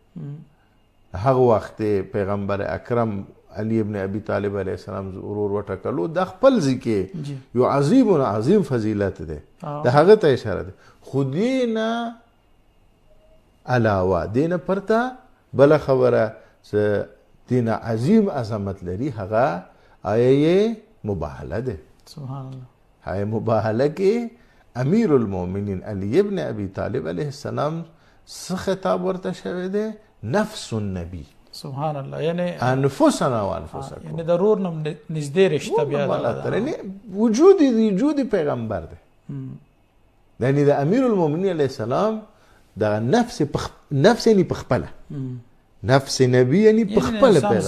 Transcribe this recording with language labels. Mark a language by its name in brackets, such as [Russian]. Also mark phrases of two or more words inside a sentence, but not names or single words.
[Pashto] هغه وخت پیغمبر اکرم علی ابن ابي طالب [Arabic] علیه السلام [Pashto] ورور وټکلو د خپل ځکه یو عظیم فضیلت دی د هغه ته اشاره ده خو دې نه علاوه دې نه پرته بله خبره چې دې نه عظیم عظمت لري هغه آیه مباهله ده [Arabic] سبحان الله [Pashto] آیه مباهله کې امیر المؤمنین علی ابن ابي طالب [Arabic] علیه السلام [Pashto] څه خطاب ورته شوی دی [Arabic] نفس النبی سبحان الله یعنی انفسنا وانفسکم [Pashto] یعنی ضرور نم نږدې رشته بیا بالاتر یعنی وجود پیغمبر دی یعنی د امیر المؤمنین [Arabic] علیه السلام [Pashto] د نفس یعنی په خپله نفس نبی یعنی په خپله پیغمبر